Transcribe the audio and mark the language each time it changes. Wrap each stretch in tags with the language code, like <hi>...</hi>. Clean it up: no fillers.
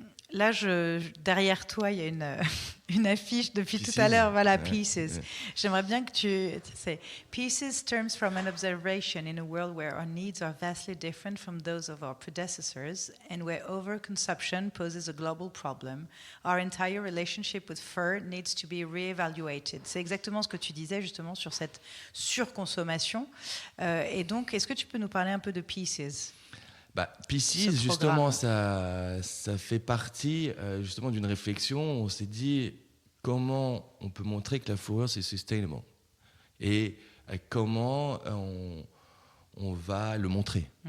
<fr>Là, derrière toi, il y a une affiche depuis Pieces. Tout à l'heure. Voilà, Pieces. J'aimerais bien que tu sais.</fr> <en>Pieces stems from an observation in a world where our needs are vastly different from those of our predecessors and where overconsumption poses a global problem. Our entire relationship with fur needs to be reevaluated.</en> <fr>C'est exactement ce que tu disais justement sur cette surconsommation. Et donc, est-ce que tu peux nous parler un peu de Pieces ? Pieces, justement, ça fait partie justement d'une réflexion. On s'est dit comment on peut montrer que la fourrure, c'est sustainable et comment on va le montrer.</fr>